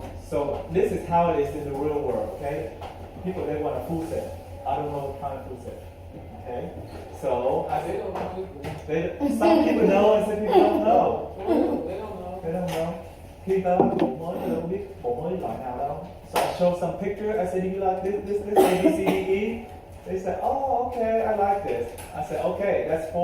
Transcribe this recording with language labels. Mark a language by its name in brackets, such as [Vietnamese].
[English] So this is how it is in the real world, okay? People they want a full set. I don't know what kind of full set. Okay? So They don't know. some people know and some people don't know. They don't know. They don't know. [Vietnamese] Khi tới bộ mới tôi đâu biết bộ mới loại nào đâu. [English] So I show some picture. I said, do you like this, A, B, C, D, E? They said, oh, okay, I like this. I said, okay, that's for